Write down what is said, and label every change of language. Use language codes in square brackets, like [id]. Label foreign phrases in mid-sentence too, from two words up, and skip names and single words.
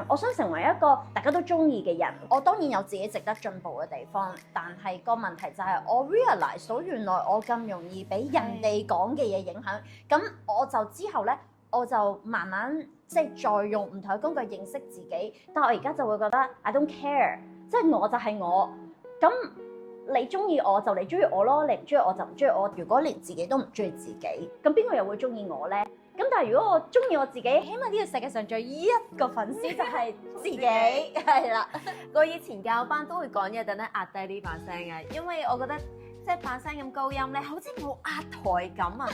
[yue] 我想成為一個大家都中意嘅人。我當然有自己值得進步嘅地方，但係個問題就係我 realize 到原來我咁容易俾人哋講嘅嘢影響。咁我就之後咧，我就慢慢即係再用唔同嘅工具認識自己。但我而家就會覺得 [en] I don't care， [yue] 即係我就係我。咁你中意我就你中意我咯，你唔中意我就唔中意我。如果連自己都唔中意自己，咁邊個又會中意我咧？咁但係如果我中意我自己，起碼呢個世界上仲有一個粉絲就係自己，係啦。我以前教班都會講嘢，等等壓低呢把聲嘅，因為我覺得即係把聲咁高音咧，好似冇壓台感啊，